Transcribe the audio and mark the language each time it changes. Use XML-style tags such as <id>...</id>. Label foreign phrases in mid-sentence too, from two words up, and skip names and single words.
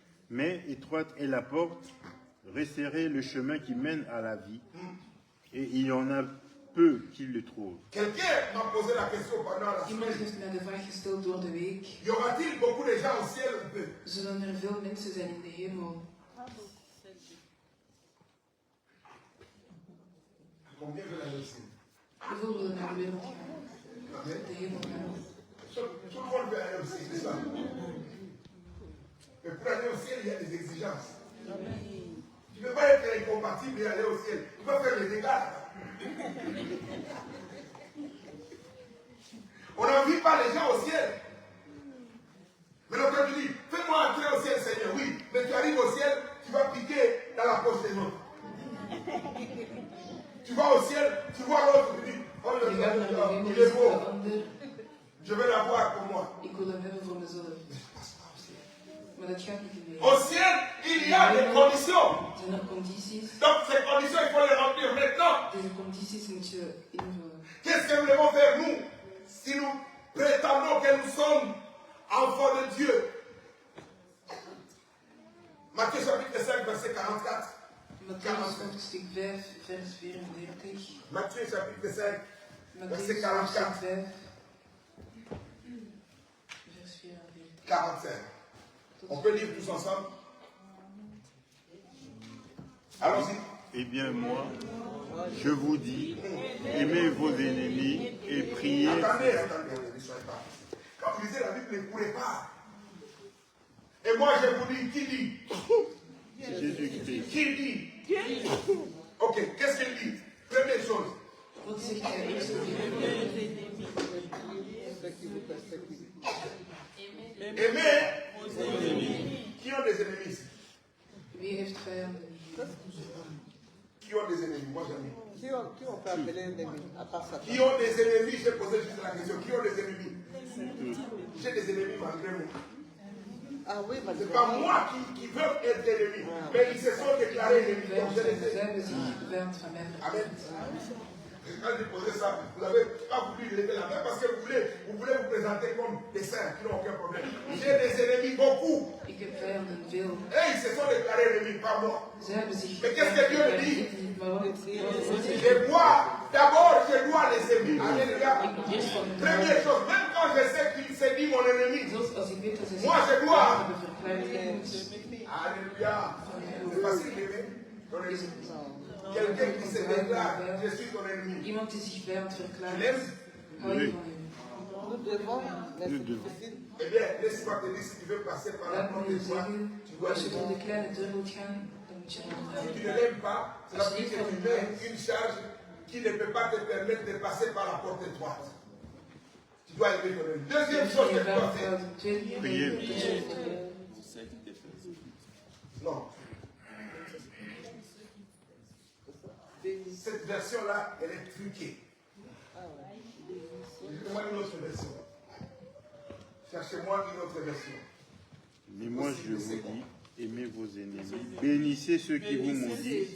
<fr>Mais étroite est la porte, resserré le chemin qui mène à la vie, et il y en a peu qui le trouvent. Quelqu'un m'a posé la question pendant la</fr> <nl>Iemand</nl> <fr>semaine.</fr> <nl>heeft mij de vraag gesteld door de week.</nl> <fr>Y aura-t-il beaucoup de gens au ciel ou peu?</fr> <nl>Zullen er veel mensen zijn in de hemel?</nl> <fr>Combien veulent aller au ciel?</fr> <nl>Hoeveel willen naar de wereld gaan?</nl> <fr>Amen.</fr> <nl>De hemel gaan?</nl> <fr>Tout le monde veut aller au ciel, c'est ça? Mais pour aller au ciel, il y a des exigences. Tu ne peux pas être incompatible et aller au ciel. Tu peux faire les dégâts. On n'envie pas les gens au ciel. Mais donc quand tu dis, fais-moi entrer au ciel, Seigneur, oui, mais tu arrives au ciel, tu vas piquer dans la poche des autres. Tu vas au ciel, tu vois l'autre, tu dis, oh,</fr> <nl>Je gaat naar de hemel,</nl> <fr>il</fr> <nl>je</nl> <fr>est</fr> <nl>ziet de</nl> <fr>beau,</fr> <nl>ander.</nl> <fr>je vais l'avoir pour moi.</fr> <nl>Ik wil hem hebben voor mezelf. Maar dat gaat niet meer.</nl> <fr>Au ciel, il y a des conditions.</fr> <nl>Zijn er condities?</nl> <fr>Donc ces conditions, il faut les remplir maintenant.</fr> <nl>Deze condities moet je invullen.</nl> <fr>Qu'est-ce que nous devons faire, nous, si nous prétendons que nous sommes enfants de Dieu? Matthieu chapitre 5, verset 44.</fr> <nl>Matthäus hoofdstuk 5, vers 34.</nl> <fr>Matthieu chapitre 5, verset</fr> <nl>Matthäus</nl> <fr>44.</fr> <nl>hoofdstuk 5, vers 34.</nl> <fr>45. On peut lire tous ensemble? Allons-y. Eh bien moi, je vous dis, aimez vos ennemis et priez. Attendez, ne soyez pas. Quand vous lisez la Bible, ne courez pas. Et moi, je vous dis, qui dit? Jésus-Christ. Qui dit? Ok, qu'est-ce qu'il dit? Première chose.</fr> <nl>Wat zegt hij eerst?</nl> <fr>Aimez. Qui ont des ennemis ici?</fr> <nl>Wie heeft vijanden?</nl> <fr>Qui ont des ennemis? Moi, j'en ai. Qui on peut appeler ennemi, à part Satan? Qui ont des ennemis? J'ai posé juste la question. Qui ont des ennemis? J'ai des ennemis malgré moi. Ah oui, Ce n'est pas moi qui veux être ennemi, mais ils se sont déclarés ennemis. Donc je les ai.</fr> <nl>Zij hebben zich vijand van mij verklaard.</nl> <fr>Amen. Quand j'ai posé ça, vous n'avez pas voulu lever la main parce que vous voulez vous présenter comme des saints qui n'ont aucun problème. J'ai des ennemis, beaucoup.</fr> <nl>Ik heb vijanden, veel.</nl> <fr>Et ils se sont déclarés ennemis, pas moi.</fr> <nl>Zij hebben zich</nl> <fr>Mais qu'est-ce que Dieu</fr> <nl>verklaard.</nl> <fr>dit?</fr> <nl>Ik niet, maar wat</nl> <fr>Je dois, d'abord, je dois les aimer. Alléluia.</fr> <nl>ik moet eerst van hen</nl> <fr>Première</fr> <nl>houden.</nl> <fr>chose, même quand je sais qu'il s'est dit mon ennemi.</fr> <nl>Zelfs als ik weet dat ze zich</nl> <fr>Moi, je dois.</fr> <nl>hebben verklaard, ik moet</nl> <fr>Alléluia. C'est facile d'aimer ton ennemi. Quelqu'un qui se déclare, je suis ton ennemi.</fr> <nl>iemand die zich vijand</nl> <fr>Tu</fr> <nl>verklaart,</nl> <fr>l'aimes?</fr> <nl>hou je van hem.</nl> <fr>Nous devons, mais c'est devons. difficile. Eh bien, laisse-moi te dire, si tu veux passer par la</fr> <nl>Laat</nl> <fr>porte</fr> <nl>me</nl> <fr>de</fr> <nl>je</nl> <fr>toi,</fr> <nl>zeggen,</nl> <fr>tu dois</fr> <nl>als je door</nl> <fr>l'aimer.</fr> <nl>de kleine deur wilt gaan, dan moet je hem</nl> <fr>Si tu</fr> <nl>houden.</nl> <fr>ne l'aimes pas, cela veut dire que tu mets une charge qui ne peut pas te permettre de passer par la porte étroite. Tu dois aimer ton ennemi. Deuxième chose que</fr> <nl>Je</nl> <fr>tu dois</fr> <nl>vijand</nl> <fr>faire.</fr> <nl>houden. Tweede ding,</nl> <fr>Prier.</fr> <nl>dat je</nl> <fr>Non. Cette version-là, elle est truquée. Cherchez-moi une autre version. Cherchez-moi une autre version. Mais moi je vous dis, aimez vos ennemis, bénissez ceux qui vous maudissent.</fr>